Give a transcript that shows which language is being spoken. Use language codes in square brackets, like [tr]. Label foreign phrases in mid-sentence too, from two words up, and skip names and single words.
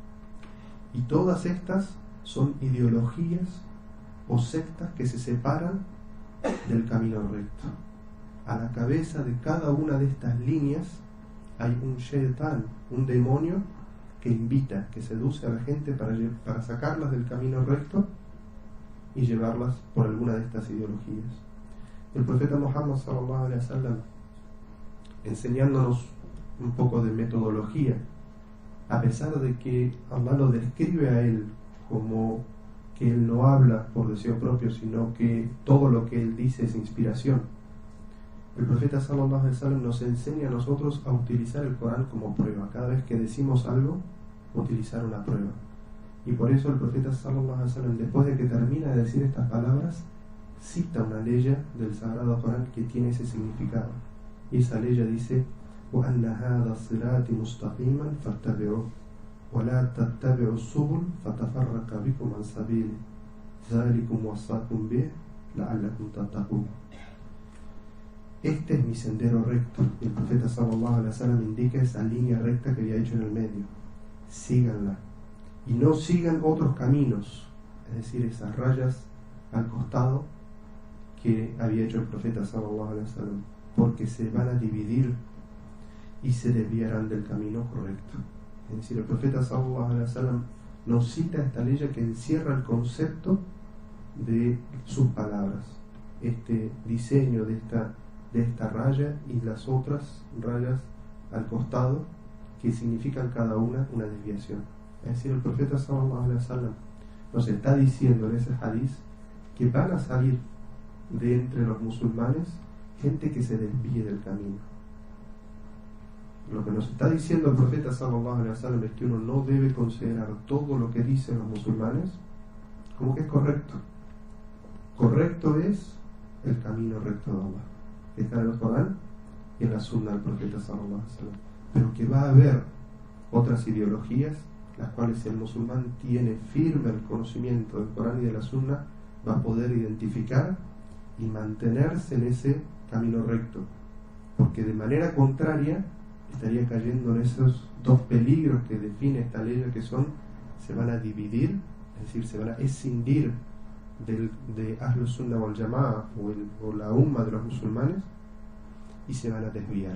[es] Y todas estas son ideologías o sectas que se separan del camino recto. A la cabeza de cada una de estas líneas hay un shaitan, un demonio que invita, que seduce a la gente para sacarlas del camino recto y llevarlas por alguna de estas ideologías. El profeta Muhammad [ar] صلى الله عليه وسلم, [es] enseñándonos un poco de metodología, a pesar de que Allah lo describe a él como que él no habla por deseo propio, sino que todo lo que él dice es inspiración, el profeta [ar] صلى الله عليه وسلم [es] nos enseña a nosotros a utilizar el Corán como prueba. Cada vez que decimos algo, utilizar una prueba. Y por eso el profeta [ar] صلى الله عليه وسلم, [es] después de que termina de decir estas palabras, cita una ley del Sagrado Corán que tiene ese significado. Y esa ley dice: [ar] وَأَنَّ هَذَا صِرَاطِ مُسْتَقِيمًا فَاتَّبِعُوهُ وَلَا تَتَّبِعُوا السُّبُلَ فَتَفَرَّقَ بِكُمْ عَنْ سَبِيلِهِ ذَلِكُمْ وَصَّاكُمْ بِهِ لَعَلَّكُمْ تَتَّقُونَ. [es] Este es mi sendero recto. Y el profeta [ar] صلى الله عليه وسلم [es] indica esa línea recta que había hecho en el medio. Síganla. Y no sigan otros caminos, es decir, esas rayas al costado que había hecho el profeta [ar] صلى الله عليه وسلم, [es] porque se van a dividir y se desviarán del camino correcto. Es decir, el profeta [ar] صلى الله عليه وسلم [es] nos cita esta ley que encierra el concepto de sus palabras, este diseño de esta raya y las otras rayas al costado, que significan cada una desviación. Es decir, el profeta [ar] صلى الله عليه وسلم [es] nos está diciendo en ese hadiz que van a salir de entre los musulmanes gente que se desvíe del camino. Lo que nos está diciendo el profeta [ar] صلى الله عليه وسلم [es] es que uno no debe considerar todo lo que dicen los musulmanes como que es correcto. Correcto es el camino recto de Allah, que está en el Corán y en la Sunna del profeta [ar] صلى الله عليه وسلم. [es] Pero que va a haber otras ideologías, las cuales si el musulmán tiene firme el conocimiento del Corán y de la Sunna, va a poder identificar y mantenerse en ese camino recto, porque de manera contraria estaría cayendo en esos dos peligros que define esta ley, que son: se van a dividir, es decir, se van a escindir de [ar] أهل السنة والجماعة [es] o la umma de los musulmanes, y se van a desviar.